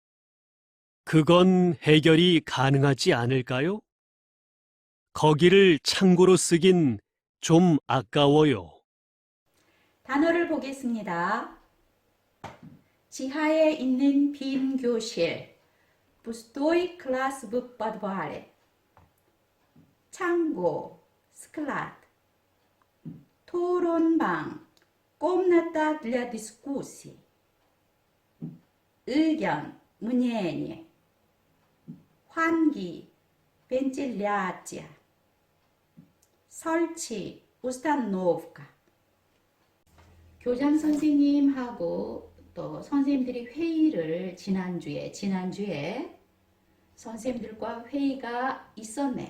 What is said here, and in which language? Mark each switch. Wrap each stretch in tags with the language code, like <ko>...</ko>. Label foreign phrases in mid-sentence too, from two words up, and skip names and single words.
<ko>그건 해결이 가능하지 않을까요? 거기를 창고로 쓰긴 좀 아까워요. 단어를 보겠습니다. 지하에 있는 빈 교실.</ko> <ru>Пустой класс в подвале. 창고, склад. 토론방, комната для дискуссий.</ru> <ko>의견, мнение. 환기, вентиляция. 설치, установка. 교장 선생님하고 또 선생님들이 회의를 지난주에 선생님들과 회의가 있었네요.</ko>